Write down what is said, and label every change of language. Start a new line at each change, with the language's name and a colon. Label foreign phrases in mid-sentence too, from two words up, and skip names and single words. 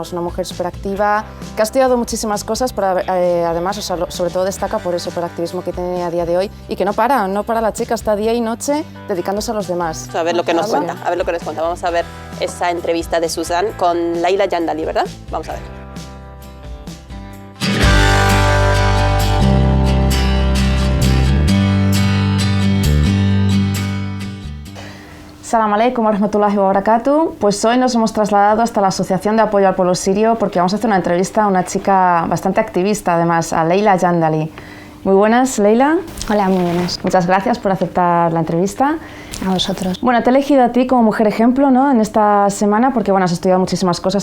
Spanish: Es una mujer súper activa, que ha estudiado muchísimas cosas, pero además, o sea, sobre todo destaca por eso, por el activismo que tiene a día de hoy y que no para la chica, está día y noche dedicándose a los demás. A ver lo que nos cuenta, Vamos a ver esa entrevista de Susan con Leila Jandali, ¿verdad? Vamos a ver.
Arabic: سلام عليكم ورحمة الله وبركاته.
Spanish: Pues hoy nos hemos trasladado hasta la Asociación de Apoyo al Pueblo Sirio porque vamos a hacer una entrevista a una chica bastante activista, además, a Leila Jandali. Muy buenas, Leila. Hola, muy buenas. Muchas gracias por aceptar la entrevista. A vosotros. Bueno, te he elegido a ti como mujer ejemplo, ¿no?, en esta semana porque, bueno, has estudiado muchísimas cosas.